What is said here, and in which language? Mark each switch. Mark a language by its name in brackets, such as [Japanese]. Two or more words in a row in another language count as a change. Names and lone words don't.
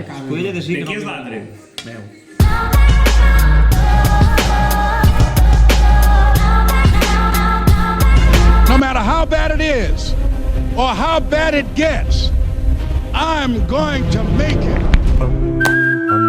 [Catalan] Escudella de sí De que qui no... és l'altre? Meu. [English] No matter how bad it is or how bad it gets, I'm going to make it.